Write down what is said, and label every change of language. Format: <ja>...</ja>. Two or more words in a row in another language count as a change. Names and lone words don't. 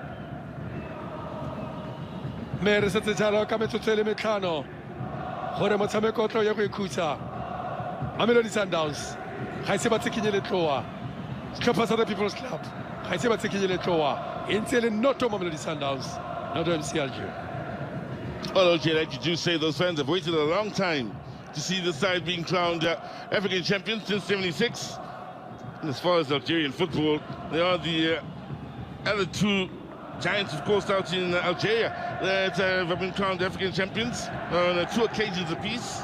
<tn>mme re setse jalo ka metsotso e le metlhano gore motshameko o tlo ya go ikhutsa Mamelodi Sundowns ga ise ba tsikinye letloa setlhopha sa the People's Club ga ise ba tsikinye letloa e ntse le noto Mamelodi Sundowns not MC Alger.</tn> <en>Well, Alger, like you do say, those fans have waited a long time to see the side being crowned African champions since '76. And as far as Algerian football, they are the other two giants, of course, out in Algeria that have been crowned African champions on 2 occasions apiece.</en>